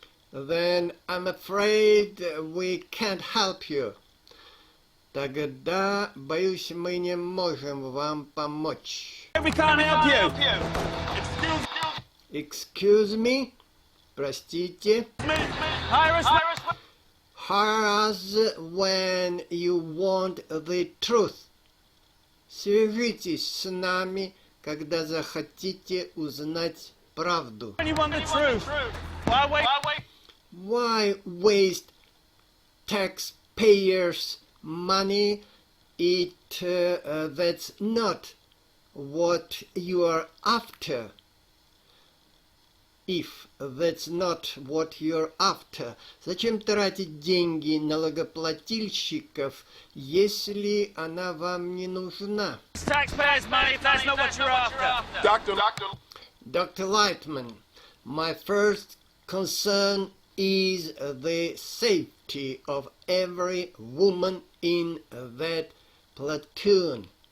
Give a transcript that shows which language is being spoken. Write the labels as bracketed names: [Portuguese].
[English] Then I'm afraid we can't help you. [Russian] Тогда, боюсь, мы не можем вам помочь. [English] Excuse me? [Russian] Простите? [English] Hire us when you want the truth. [Russian] Свяжитесь с нами, когда захотите узнать правду. [English] Why waste taxpayers' money? That's not what you are after. If that's not what you're after. [Russian] Зачем тратить деньги налогоплательщиков, если она вам не нужна? [English] Dr. Lightman, my first concern is the safety of every woman in that platoon.